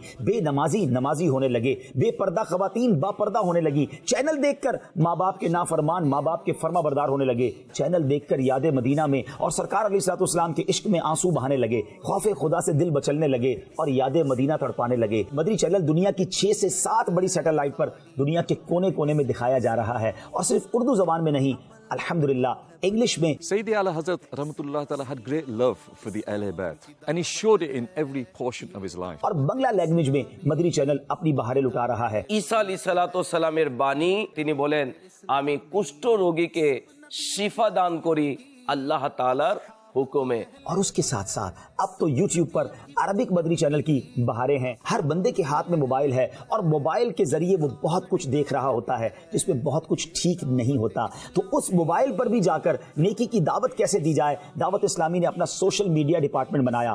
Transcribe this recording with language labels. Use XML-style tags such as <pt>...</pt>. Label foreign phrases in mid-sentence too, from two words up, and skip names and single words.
<ur>بے نمازی نمازی ہونے لگے، بے پردہ خواتین با پردہ ہونے لگی، چینل دیکھ کر ماں باپ کے نافرمان ماں باپ کے فرما بردار ہونے لگے، چینل دیکھ کر یاد مدینہ میں اور سرکار</ur> <ar>علیہ الصلوۃ والسلام</ar> <ur>کے عشق میں آنسو بہانے لگے، خوف خدا سے دل بچلنے لگے اور یاد مدینہ تڑپانے لگے۔ مدری چینل دنیا کی 6 سے 7 بڑی سیٹلائٹ پر دنیا کے کونے کونے میں دکھایا جا رہا ہے، اور صرف اردو زبان میں نہیں، الحمدللہ انگلش میں۔</ur> <en>Sayyidi Ala Hazrat Rahmatullah Ta'ala had great love for the Ahl Bayt and he showed it in every portion of his life.</en> <ur>اور بنگلہ لینگویج میں مدری چینل اپنی بہاریں لٹا رہا ہے۔</ur> <bn>ঈসা আলাইহিস সালামের বাণী, তিনি বলেন আমি কুষ্ঠ রোগীকে শিফা দান করি আল্লাহ তাআলার হুকুমে।</bn> <ur>اور اس کے ساتھ ساتھ اب تو یوٹیوب پر عربک مدری چینل کی بہاریں ہیں۔ ہر بندے کے ہاتھ میں موبائل ہے، اور موبائل کے ذریعے وہ بہت کچھ دیکھ رہا ہوتا ہے جس میں بہت کچھ ٹھیک نہیں ہوتا، تو اس موبائل پر بھی جا کر نیکی کی دعوت کیسے دی جائے، دعوت اسلامی نے اپنا</ur> <en>social media department</en> <ur>بنایا۔</ur>